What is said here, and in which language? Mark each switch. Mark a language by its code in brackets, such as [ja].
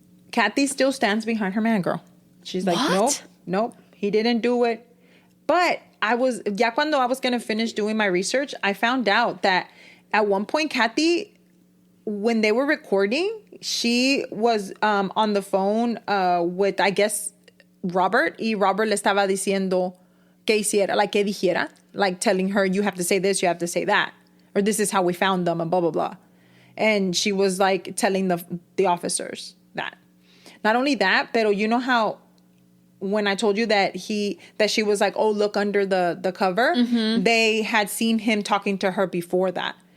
[en] Kathy still stands behind her man, girl. She's like, nope, he didn't do it. But cuando I was going to finish doing my research, I found out that at one point, Kathy, when they were recording, she was on the phone with, I guess, Robert. [es] Y Robert le estaba diciendo que hiciera, [en] like, [es] que dijera. [en] Like, telling her, you have to say this, you have to say that. Or this is how we found them, and blah, blah, blah. And she was, like, telling the officers that. Not only that, but you know how when I told you that she was like, oh, look under the cover, they had seen him talking to her before that.